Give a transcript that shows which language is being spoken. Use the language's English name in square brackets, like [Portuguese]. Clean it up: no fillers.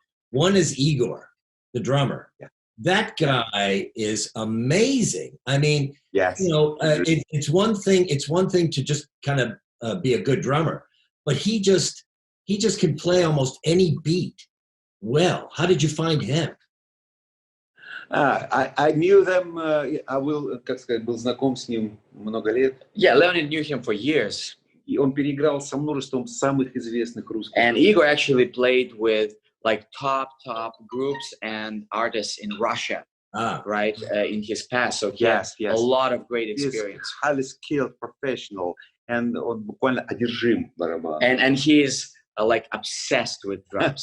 [English] One is Igor, the drummer. Yeah. That guy is amazing. I mean, it's one thing. It's one thing to just kind of be a good drummer, but he just can play almost any beat well. How did you find him? I knew them. [Russian] Был знаком с ним много лет. [English] Yeah, Leonid knew him for years. [Russian] И он переиграл со множеством самых известных русских. [English] And Igor actually played with like top groups and artists in Russia, right, in his past. So he has a lot of great experience. He's highly skilled professional, and [Russian] он bukvalно одержим барабаном. [English] And he is like obsessed with drums.